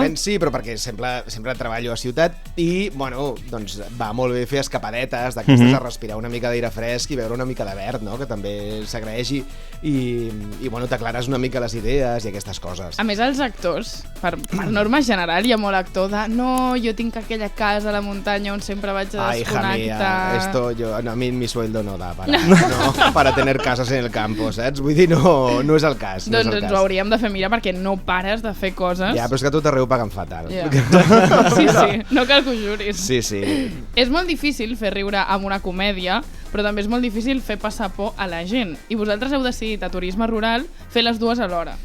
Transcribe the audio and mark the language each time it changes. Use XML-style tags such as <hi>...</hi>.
<ca>Sí, però perquè sempre treballo a ciutat i, bueno, doncs va molt bé fer escapadetes d'aquestes a respirar una mica d'aire fresc i veure una mica de verd, no?, que també s'agraeix i bueno, t'aclares una mica les idees i aquestes coses. A més, els actors, per norma general, hi ha molt actor de no, jo tinc aquella casa a la muntanya on sempre vaig a desconnectar.</ca> <es>Hija mía, a mí mi sueldo no da para tener casas en el campo, saps?</es> <ca>Vull dir, no és el cas. Doncs ens ho hauríem de fer mirar perquè no pares de fer coses. Ja, però és que a tot arreu paguen fatal. Sí, no cal que ho juris. Sí. És molt difícil fer riure amb una comèdia, però també és molt difícil fer passar por a la gent. I vosaltres heu decidit a Turisme Rural fer les dues alhora.</ca>